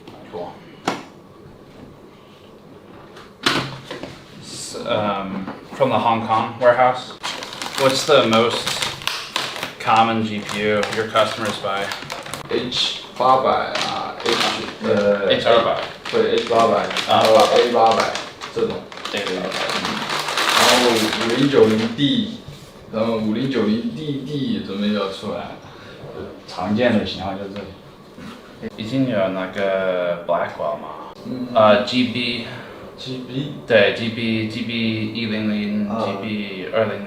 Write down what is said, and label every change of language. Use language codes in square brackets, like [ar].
[en] Cool. From the Hong Kong warehouse. What's the most common GPU your customers buy? H800 H200 [zh] 对 H800 然后 A800这种 然后5090D 然后5090DD 准备要出来，常见的型号就这里。已经有那个 Blackwell 吗？GB 对 GB 100 GB 200。